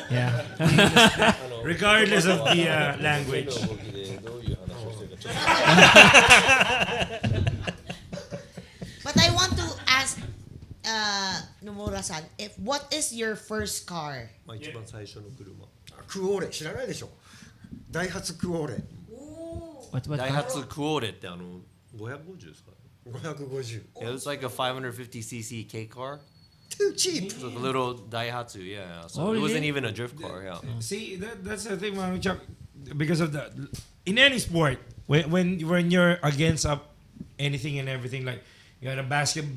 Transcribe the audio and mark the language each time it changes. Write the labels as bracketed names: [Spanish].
[English] Yeah. regardless of the language. But I want to ask Nomura-san, what is your first car? [Japanese] まあ一番最初の車。クオーレ知らないでしょダイハツクオーレ [English] What [Japanese] ダイハツクオーレって550ですか 550 [English] Yeah, it was like a 550cc K car. Too cheap It was a little Daihatsu, yeah. So Oh, it wasn't really? even a drift car, yeah. See, that's the thing, man. Chuck, because of in any sport, when you're against up anything and everything, like You got a basket.